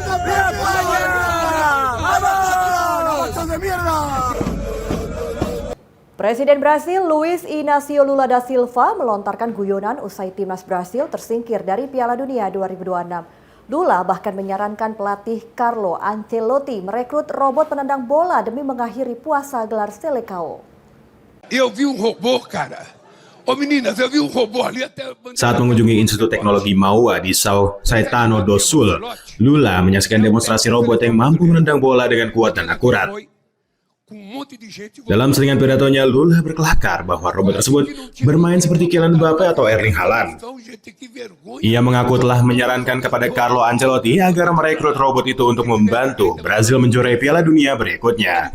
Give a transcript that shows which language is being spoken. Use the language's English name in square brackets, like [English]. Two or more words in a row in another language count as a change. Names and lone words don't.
[Indonesian] Presiden Brasil Luiz Inácio Lula da Silva melontarkan guyonan usai timnas Brasil tersingkir dari Piala Dunia 2026. Lula bahkan menyarankan pelatih Carlo Ancelotti merekrut robot penendang bola demi mengakhiri puasa gelar Selecao. [Portuguese] Eu vi robô, cara. Ô meninas, eu vi robô ali até... [Indonesian] Saat mengunjungi Institut Teknologi Maua di São Caetano do Sul, Lula menyaksikan demonstrasi robot yang mampu menendang bola dengan kuat dan akurat. Dalam selingan pidatonya, Lula berkelakar bahwa robot tersebut bermain seperti Kylian Mbappe atau Erling Haaland. Ia mengaku telah menyarankan kepada Carlo Ancelotti agar merekrut robot itu untuk membantu Brazil menjuarai Piala Dunia berikutnya.